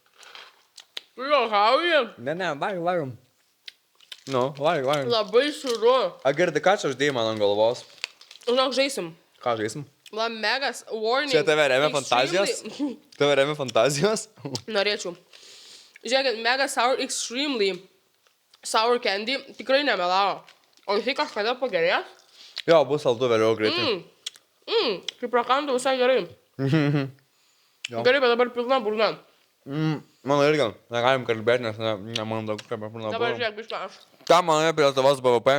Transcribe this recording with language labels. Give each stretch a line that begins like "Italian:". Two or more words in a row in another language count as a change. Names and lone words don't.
Lithuanian: Juokauji. Ne, valgom. Nu, valgom. Labai sūru. Agirdi, ką čia uždėjai man ant galvos? Žinok, žaisim. Ką žaisim? La megas warning. Čia tave remia fantazijos? Tave remia fantazijos? Norėčiau. Žiūrėkit,
English: mega sour extremely sour candy
Lithuanian: tikrai nemelavo. O jisai kažkada pagerės? Jo, bus saldu vėliau greitai. Kaip prakandu visai gerai. Gerai, bet dabar pilna burna. Mano irgi, negalim kalbėti, nes man daug kaip pilna burna. Dabar žiūrėk, bišką aš. Ką manai apie Lietuvos BVP?